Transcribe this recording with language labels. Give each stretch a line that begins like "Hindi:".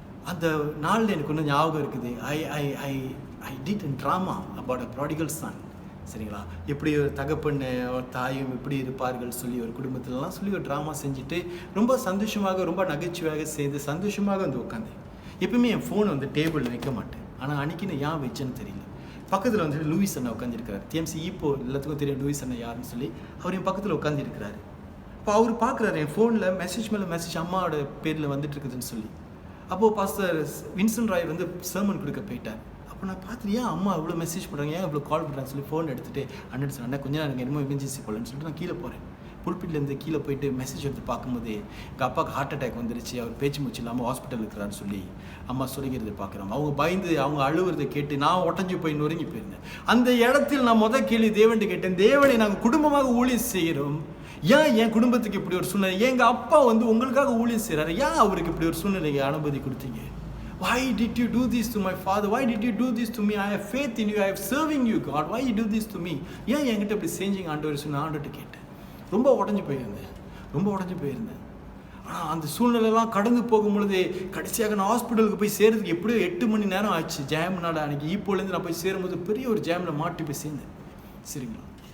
Tamil: அந்த நாளில் எனக்கு ஒன்றும் ஞாபகம் இருக்குது.
English: I did a drama about a prodigal son.
Tamil: சரிங்களா? எப்படி ஒரு தகப்பன் ஒரு தாயும் எப்படி இருப்பார்கள் சொல்லி ஒரு குடும்பத்திலலாம் சொல்லி ஒரு ட்ராமா செஞ்சுட்டு ரொம்ப சந்தோஷமாக ரொம்ப நகைச்சுவையாக செய்து சந்தோஷமாக வந்து உட்காந்தேன். எப்பவுமே என் ஃபோன் வந்து டேபிளில் வைக்க மாட்டேன். ஆனால் அன்றைக்கி நான் ஏன் வச்சேன்னு தெரியல. பக்கத்தில் வந்துட்டு லூயிஸ் அண்ணா உட்காந்துருக்கிறார். TMC இப்போ எல்லாத்துக்கும் தெரியும் லூயிஸ் அண்ணா யாருன்னு சொல்லி. அவர் என் பக்கத்தில் உட்காந்துருக்கிறாரு. இப்போ அவர் பார்க்குறாரு என் ஃபோனில் மெசேஜ் மேலே மெசேஜ் அம்மாவோட பேரில் வந்துட்டு இருக்குதுன்னு சொல்லி. அப்போது பாஸ்டர் வின்சென்ட் ராய் வந்து சர்மன் கொடுக்க போயிட்டார். அப்போ நான் பார்த்துட்டு ஏன் அம்மா இவ்வளோ மெசேஜ் பண்ணுறாங்க, ஏன் இவ்வளோ கால் பண்ணுறாங்க சொல்லி ஃபோன் எடுத்துகிட்டு அண்ணன் சொன்னேன், கொஞ்சம் நேரம் என்னமோ எமர்ஜென்சி போகலன்னு சொல்லிட்டு நான் கீழே போகிறேன். புல்பிட்லேருந்து கீழே போயிட்டு மெசேஜ் எடுத்து பார்க்கும்போது எங்கள் அப்பாவுக்கு ஹார்ட் அட்டாக் வந்துருச்சு, அவர் பேச்சு மூச்சு இல்லாமல் ஹாஸ்பிட்டல் இருக்கிறான்னு சொல்லி அம்மா சொல்லிக்கிறத பார்க்குறோம். அவங்க பயந்து அவங்க அழுவுறதை கேட்டு நான் உடஞ்சி போய் நொறுங்கி போயிருந்தேன். அந்த இடத்தில் நான் முதல் கேள்வி தேவன்ட்டு கேட்டேன், தேவனை நாங்கள் குடும்பமாக ஊழியம் செய்கிறோம், ஏன் என் குடும்பத்துக்கு இப்படி ஒரு சூழ்நிலை, எங்கள் அப்பா வந்து உங்களுக்காக ஊழியம் செய்கிறாரு, ஏன் அவருக்கு இப்படி ஒரு சூழ்நிலையை அனுமதி கொடுத்தீங்க?
English: Why did you do this to my father? Why did you do this to me? I have faith in you. I have serving you, God. Why you do this to me?
Tamil: ஏன் என்கிட்ட இப்படி செஞ்சீங்க ஆண்டவர் சொன்ன ஆண்டவர்கிட்ட கேட்டேன். ரொம்ப உடஞ்சி போயிருந்தேன். ஆனால் அந்த சூழ்நிலைலாம் கடந்து போகும்பொழுது கடைசியாக நான் ஹாஸ்பிட்டலுக்கு போய் சேர்றதுக்கு எப்படியோ 8 மணி நேரம் ஆச்சு. ஜாம்னால அன்றைக்கி ஈப்போலேருந்து நான் போய் சேரும்போது பெரிய ஒரு ஜாமில் மாட்டி போய் சேர்ந்தேன். சரிங்களா?